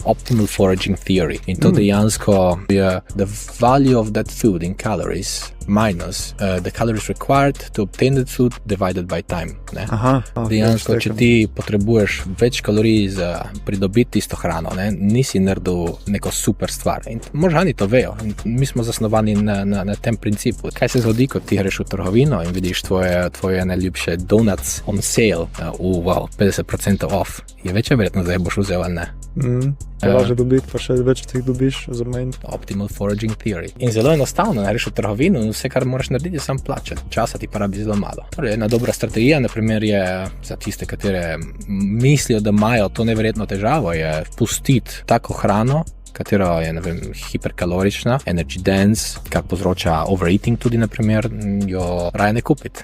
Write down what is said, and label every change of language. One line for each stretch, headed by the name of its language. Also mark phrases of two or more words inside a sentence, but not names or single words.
English: optimal foraging theory.
Slovenian: In to dejansko je
English: the value of that food in calories minus the calories required to obtain that food divided by time.
Slovenian: Ne? Dejansko, če ti potrebuješ več kalorij za pridobiti isto hrano, ne? Nisi naredil neko super stvar. In možgani to vejo. In mi smo zasnovani na tem principu. Kaj se zgodi, ko ti greš v trgovino in vidiš tvoje najljubše
English: donuts on sale, 50% off.
Slovenian: Je večja verjetnost, da jih boš vzel, ali ne? Laže dobiti, pa še več tih dobiš za manj.
English: Optimal foraging theory.
Slovenian: In zelo enostavno, greš v trgovino in vse, kar moraš narediti, je samo plačati. Časa ti porabi zelo malo. Torej, ena dobra strategija, na primer, je za tiste, katere mislijo, da imajo to neverjetno težavo, je pustiti tako hrano, katera je, ne vem, hiperkalorična,
English: energy dense,
Slovenian: kar povzroča overeating tudi, na primer, jo raje ne kupiti.